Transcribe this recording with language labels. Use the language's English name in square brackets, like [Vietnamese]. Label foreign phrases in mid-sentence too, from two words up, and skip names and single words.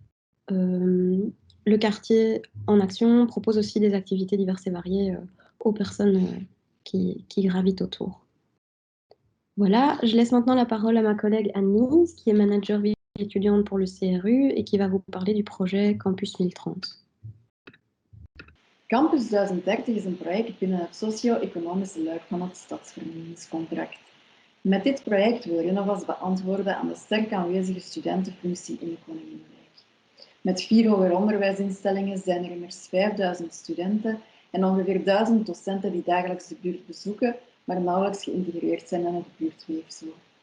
[French] Le quartier en action propose aussi des activités diverses et variées aux personnes qui gravitent autour. Voilà, je laisse maintenant la parole à ma collègue Anne-Lise, qui est manager vie étudiante pour le CRU et qui va vous parler du projet Campus 1030. [Dutch] Campus 1030 is een project binnen het socio-economische luik van het stadsvernieuwingscontract. Met dit project wil Renovas beantwoorden aan de sterk aanwezige studentenfunctie in de Koninginnenwijk. Met 4 hoger onderwijsinstellingen zijn er immers 5000 studenten en ongeveer 1000 docenten die dagelijks de buurt bezoeken, maar nauwelijks geïntegreerd zijn in het buurtweefsel.